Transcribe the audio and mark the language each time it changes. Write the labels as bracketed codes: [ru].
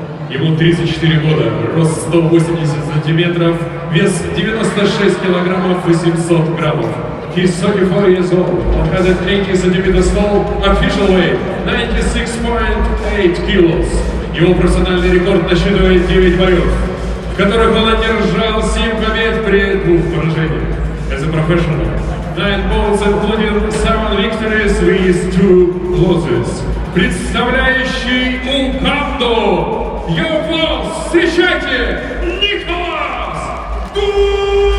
[ru] Ему 34 года, рост 180 сантиметров, вес 96 килограммов 800 граммов. [en] He's 34 years old, 180 centimeters tall, official weight 96.8 kilos. [ru] Его профессиональный рекорд насчитывает 9 боев, в которых он одержал 7 побед при 2 поражениях. [en] As a professional, 9 bouts including 7 victories with 2 losses. [ru] Представляющий Укамду, [en] your applause, [ru] встречайте, Николас Гуле!